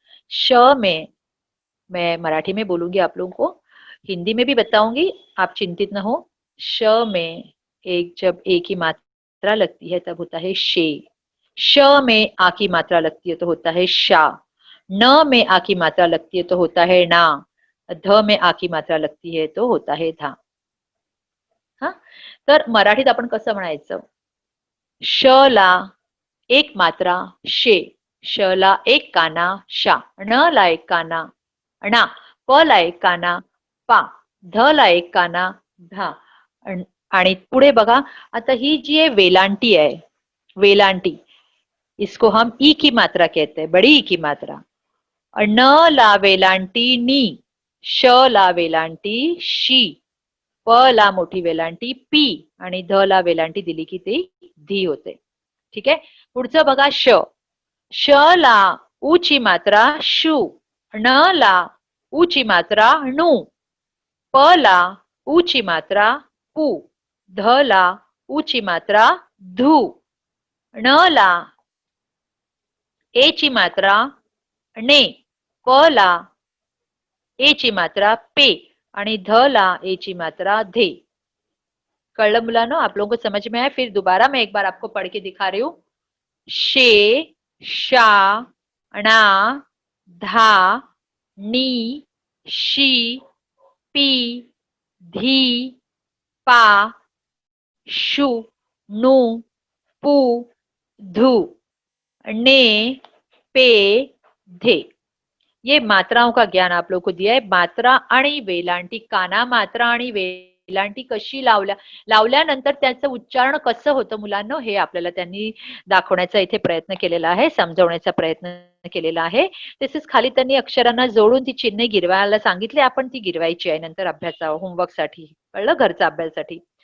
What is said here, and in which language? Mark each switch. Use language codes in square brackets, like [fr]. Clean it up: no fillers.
[hi] श में मैं मराठी में बोलूंगी आप लोगों को, हिंदी में भी बताऊंगी, आप चिंतित न हो। श में एक जब ए की मात्रा लगती है तब होता है शे। श में आ की मात्रा लगती है तो होता है शा। न में आ की मात्रा लगती है तो होता है ना। ध में आ की मात्रा लगती है तो होता है धा। [mr] हा, तर मराठीत आपण कसं म्हणायचं? श ला एक मात्रा शे, श ला एक काना शा, ण ला एक काना णा, प ला एक काना पा, ध ला एक काना धा। आणि पुढे बघा, आता ही जी आहे वेलांटी आहे, वेलांटी, [hi] इसको हम ई की मात्रा [mr] कहते हैं, बड़ी ई की मात्रा। न ला वेलांटी नी, श ला वेलांटी शी, प ला मोठी वेलांटी पी, आणि ध ला वेलांटी दिली की ती धी होते। ठीक आहे, पुढचं बघा श, श ला ऊ ची मात्रा शू, ण ला ऊ ची मात्रा णू, प ला ऊ ची मात्रा पू, ध ला ऊ ची मात्रा धू, ण ला ए ची मात्रा ने, प ला ए ची मात्रा पे, आणि ध ला ए ची मात्रा धे। कळलं मुलांनो? [hi] आप लोगों को समझ में आया? फिर दोबारा मैं एक बार आपको पढ़ के दिखा रही हूँ। शे, शा, णा, धा, नी, शी, पी, धी, पा, शू, नु, पू, धू, ने, पे, धे। ये मात्राओं का ज्ञान आप लोग को दिया आहे। [mr] मात्रा आणि वेलांटी, काना मात्रा आणि वेलांटी कशी लावल्यानंतर त्याचं उच्चारण कसं होतं मुलांनो, हे आपल्याला त्यांनी दाखवण्याचा इथे प्रयत्न केलेला आहे, समजवण्याचा प्रयत्न केलेला आहे। तसेच खाली त्यांनी अक्षरांना जोडून ती चिन्हे गिरवायला सांगितले, आपण ती गिरवायची आहे नंतर अभ्यासा होमवर्कसाठी, कळलं, घरचा अभ्यासासाठी।